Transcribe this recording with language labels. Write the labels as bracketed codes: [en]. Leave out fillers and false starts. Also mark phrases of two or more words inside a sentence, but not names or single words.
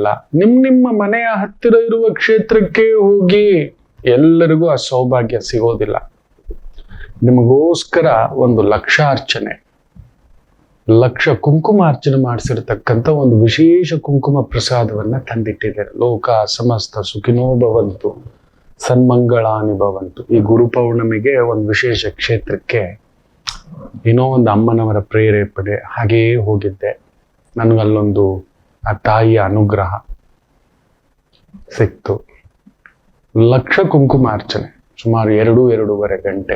[kn] ನಿಮ್ಮ ಮನೆಯ ಹತ್ತಿರ ಇರುವ ಕ್ಷೇತ್ರಕ್ಕೆ ಹೋಗಿ, ಎಲ್ಲರಿಗೂ ಆ ಸೌಭಾಗ್ಯ ಸಿಗೋದಿಲ್ಲ. ನಿಮಗೋಸ್ಕರ ಒಂದು ಲಕ್ಷಾರ್ಚನೆ, ಲಕ್ಷ ಕುಂಕುಮಾರ್ಚನೆ ಮಾಡಿಸಿರ್ತಕ್ಕಂಥ ಒಂದು ವಿಶೇಷ ಕುಂಕುಮ ಪ್ರಸಾದವನ್ನ ತಂದಿಟ್ಟಿದ್ದಾರೆ. [sa] ಲೋಕ ಸಮಸ್ತ ಸುಖಿನೋ ಭವಂತು, ಸನ್ಮಂಗಳಾನಿ ಭವಂತು. [kn] ಈ ಗುರು ಪೌರ್ಣಮಿಗೆ ಒಂದು ವಿಶೇಷ ಕ್ಷೇತ್ರಕ್ಕೆ ಏನೋ ಒಂದು ಅಮ್ಮನವರ ಪ್ರೇರೇಪಣೆ ಹಾಗೆಯೇ ಹೋಗಿದ್ದೆ. ನನಗಲ್ಲೊಂದು ಆ ತಾಯಿಯ ಅನುಗ್ರಹ ಸಿಕ್ತು. ಲಕ್ಷ ಕುಂಕುಮಾರ್ಚನೆ, ಸುಮಾರು 2-2.5 ಗಂಟೆ.